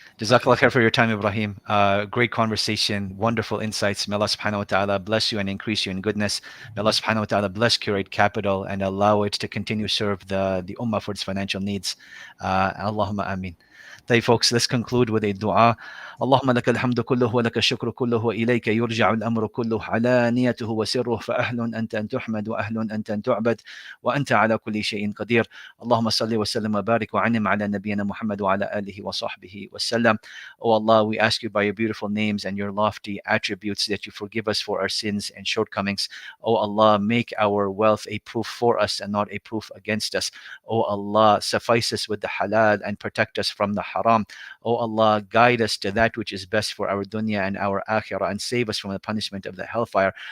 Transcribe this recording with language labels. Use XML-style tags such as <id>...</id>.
<en>Jazakallah khair for your time, Ibrahim. Great conversation, wonderful insights. May Allah subhanahu wa ta'ala bless you and increase you in goodness. May Allah subhanahu wa ta'ala bless Cur8 Capital and allow it to continue to serve the ummah for its financial needs. Allahumma ameen. طيب folks, let's conclude with a dua.</en> <ar>اللهم لك الحمد كله ولك الشكر كله وإليك يرجع الأمر كله علانيته وسره فأهل أنت أن تحمد وأهل أنت أن تعبد وأنت على كل شيء قدير. اللهم صل وسلم وبارك وعنم على نبينا محمد وعلى آله وصحبه وسلم.</ar> <en>Oh Allah, we ask you by your beautiful names and your lofty attributes that you forgive us for our sins and shortcomings. Oh Allah, make our wealth a proof for us and not a proof against us. Oh Allah, suffice us with the halal and protect us from the haram. Oh Allah, guide us to that which is best for our dunya and our akhirah and save us from the punishment of the hellfire.</en>